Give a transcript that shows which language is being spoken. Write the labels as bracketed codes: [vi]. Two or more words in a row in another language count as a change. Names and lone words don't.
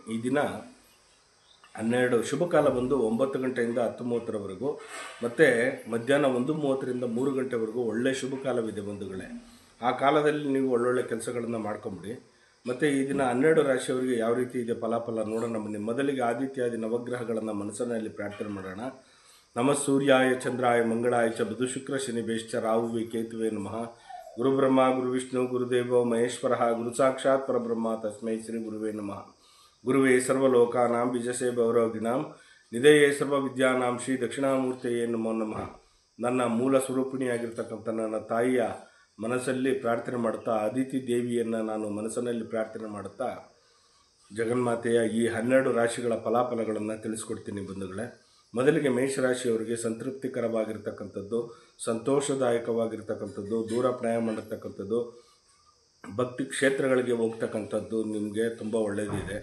[kn] ಈ ದಿನ 12 ಶುಭ ಕಾಲ ಬಂದು 9 ಗಂಟೆಯಿಂದ 10:30ವರೆಗೂ, ಮತ್ತು ಮಧ್ಯಾಹ್ನ 1:30ರಿಂದ 3 ಗಂಟೆವರೆಗೂ ಒಳ್ಳೆಯ ಶುಭ ಕಾಲವಿದೆ ಬಂಧುಗಳೇ. ಆ ಕಾಲದಲ್ಲಿ ನೀವು ಒಳ್ಳೊಳ್ಳೆ ಕೆಲಸಗಳನ್ನು ಮಾಡ್ಕೊಂಬಿಡಿ. ಮತ್ತು ಈ ದಿನ 12 ರಾಶಿಯವರಿಗೆ ಯಾವ ರೀತಿ ಇದೆ ಫಲಾಫಲ ನೋಡೋಣ ಬನ್ನಿ. ಮೊದಲಿಗೆ ಆದಿತ್ಯಾದಿ ನವಗ್ರಹಗಳನ್ನು ಮನಸ್ಸಿನಲ್ಲಿ ಪ್ರಾರ್ಥನೆ ಮಾಡೋಣ. [sa] ನಮ ಸೂರ್ಯಾಯ ಚಂದ್ರಾಯ ಮಂಗಳಾಯ ಚ ಬುಧ ಶುಕ್ರ ಶನಿ ಬೇಶ್ಚ ರಾಹುವೇ ಕೇತುವೆ ನಮಃ. ಗುರು ಬ್ರಹ್ಮ ಗುರು ವಿಷ್ಣು ಗುರುದೇವೋ ಮಹೇಶ್ವರ ಗುರು ಸಾಕ್ಷಾತ್ ಪರಬ್ರಹ್ಮ ತಸ್ಮೈ ಶ್ರೀ ಗುರುವೇ ನಮಃ. ಗುರುವೇ ಸರ್ವಲೋಕಾನಾಂ ಬಿಜಸೇ ಭವರೋಗಿಣಾಂ ನಿಧಯೇ ಸರ್ವ ವಿದ್ಯಾನಾಂ ಶ್ರೀ ದಕ್ಷಿಣಾಮೂರ್ತಿಯೇ ನಮೋ ನಮಃ. [kn] ನನ್ನ ಮೂಲ ಸ್ವರೂಪಿಣಿಯಾಗಿರ್ತಕ್ಕಂಥ ನನ್ನ ತಾಯಿಯ ಮನಸ್ಸಲ್ಲಿ ಪ್ರಾರ್ಥನೆ ಮಾಡುತ್ತಾ, ಅದಿತಿ ದೇವಿಯನ್ನು ನಾನು ಮನಸ್ಸಿನಲ್ಲಿ ಪ್ರಾರ್ಥನೆ ಮಾಡುತ್ತಾ ಜಗನ್ಮಾತೆಯ ಈ 12 ರಾಶಿಗಳ ಫಲಾಫಲಗಳನ್ನು ತಿಳಿಸ್ಕೊಡ್ತೀನಿ ಬಂಧುಗಳೇ. ಮೊದಲಿಗೆ ಮೇಷರಾಶಿಯವರಿಗೆ ಸಂತೃಪ್ತಿಕರವಾಗಿರ್ತಕ್ಕಂಥದ್ದು, ಸಂತೋಷದಾಯಕವಾಗಿರ್ತಕ್ಕಂಥದ್ದು, ದೂರ ಪ್ರಯಾಣ ಮಾಡತಕ್ಕಂಥದ್ದು, ಭಕ್ತಿ ಕ್ಷೇತ್ರಗಳಿಗೆ ಹೋಗ್ತಕ್ಕಂಥದ್ದು ನಿಮಗೆ ತುಂಬ ಒಳ್ಳೆಯದಿದೆ.